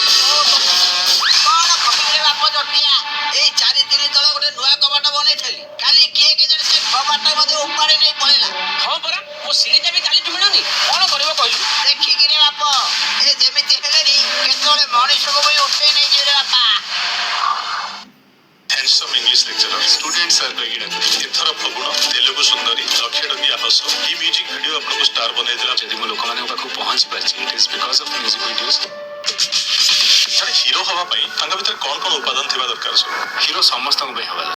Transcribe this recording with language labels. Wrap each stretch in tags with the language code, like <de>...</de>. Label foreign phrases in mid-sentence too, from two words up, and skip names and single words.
<or>କଣ ଖବରରେ ବାପ ଜଟିଆ? ଏଇ 4 ଦିନ ତଳେ ଗୋଟେ ନୂଆ କବାଟ ବନେଇଥିଲି। କାଲି କିଏ କେଜାଣି ସେ କବାଟ ମତେ ଉପାଡ଼ି ନେଇ ପଳେଇଲା। ହଁ ପରା, ମୋ ସିରିଟା ବି କାଲିଠୁ ମିଳୁନି। କଣ କରିବ କହିଲୁ? ଦେଖିକିରେ ବାପ, ଏ ଯେମିତି ହେଲେନି କେତେବେଳେ ମଣିଷକୁ ବି ଉଠେଇ ନେଇଯିବେ ରେ ବାପା।</or> <en>handsome English lecturer students are</en> <or>କହିକି ଡାକୁଛି। ଏଥର ଫଗୁଣ, ତେଲୁଗୁ ସୁନ୍ଦରୀ, ଲକ୍ଷେ ଟଙ୍କିଆ ହସ। এই</or> <en>music video</en> <or>ଆପଣଙ୍କୁ ଷ୍ଟାର ବନେଇଦେଲା। ଯଦି ମୁଁ ଲୋକମାନଙ୍କ ପାଖକୁ ପହଞ୍ଚି ପାରିଛି,</or> <en>it is because of music videos.</en> <or>ଜଣେ ହିରୋ ହବା ପାଇଁ ତାଙ୍କ ଭିତରେ କଣ କଣ ଉପାଦାନ ଥିବା ଦରକାର ସବୁ? ହିରୋ ସମସ୍ତଙ୍କ ପାଇଁ ହବା</or>